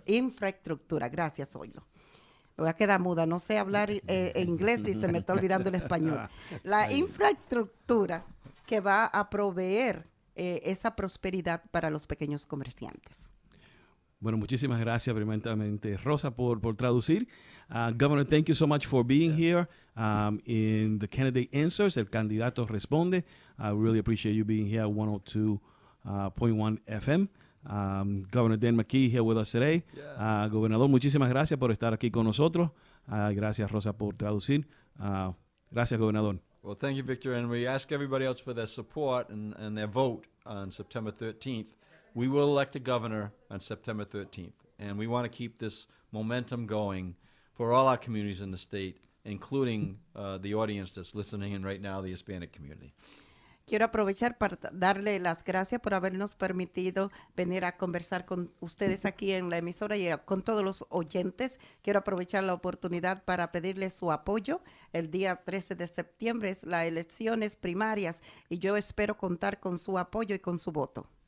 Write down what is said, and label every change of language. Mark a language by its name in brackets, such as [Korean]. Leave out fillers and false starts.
[Spanish] Infraestructura, gracias, Oilo. Me voy a quedar muda, no sé hablar inglés y se me está olvidando el español. La infraestructura que va a proveer esa prosperidad para los pequeños comerciantes. Bueno, muchísimas gracias primeramente, Rosa, por traducir. [English] Governor, thank you so much for being here in the Candidate Answers, [Spanish] el candidato responde. [English] I really appreciate you being here at 102.1 FM. Governor Dan Mckee here with us today. [Spanish] Gobernador, muchísimas gracias por estar aquí con nosotros. Gracias, Rosa, por traducir. Gracias, Gobernador. [English] Well, thank you, Victor. And we ask everybody else for their support and their vote on September 13th. We will elect a governor on September 13th. And we want to keep this momentum going for all our communities in the state, including the audience that's listening in right now, the Hispanic community. [Spanish] Quiero aprovechar para darle las gracias por habernos permitido venir a conversar con ustedes aquí en la emisora y con todos los oyentes. Quiero aprovechar la oportunidad para pedirles su apoyo. El día 13 de septiembre es las elecciones primarias y yo espero contar con su apoyo y con su voto.